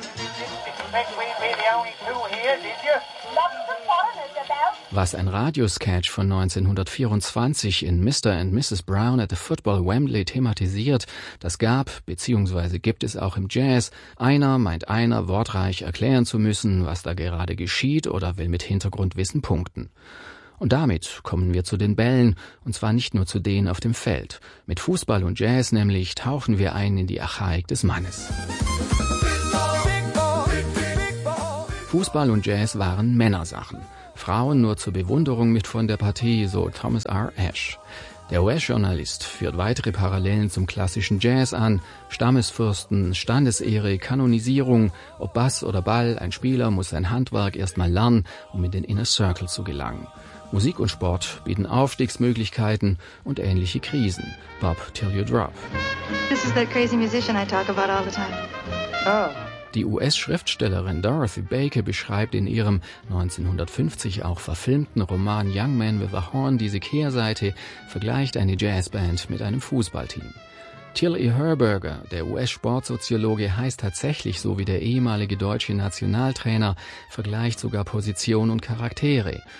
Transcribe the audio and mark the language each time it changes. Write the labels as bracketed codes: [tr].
[en] You expect we'd be the only two here, did you? [de] Was ein Radiosketch von 1924 in Mr. and Mrs. Brown at the Football Wembley thematisiert, das gab, beziehungsweise gibt es auch im Jazz, einer meint einer wortreich erklären zu müssen, was da gerade geschieht oder will mit Hintergrundwissen punkten. Und damit kommen wir zu den Bällen, und zwar nicht nur zu denen auf dem Feld. Mit Fußball und Jazz nämlich tauchen wir ein in die Archaik des Mannes. Fußball und Jazz waren Männersachen. Frauen nur zur Bewunderung mit von der Partie, so Thomas R. Ash. Der US-Journalist führt weitere Parallelen zum klassischen Jazz an. Stammesfürsten, Standesehre, Kanonisierung, ob Bass oder Ball, ein Spieler muss sein Handwerk erstmal lernen, um in den Inner Circle zu gelangen. Musik und Sport bieten Aufstiegsmöglichkeiten und ähnliche Krisen. [en] Bob, till you drop. This is that crazy musician I talk about all the time. Oh. [de] Die US-Schriftstellerin Dorothy Baker beschreibt in ihrem 1950 auch verfilmten Roman Young Man with a Horn diese Kehrseite, vergleicht eine Jazzband mit einem Fußballteam. Till E. Herberger, der US-Sportsoziologe, heißt tatsächlich so wie der ehemalige deutsche Nationaltrainer, vergleicht sogar Position und Charaktere.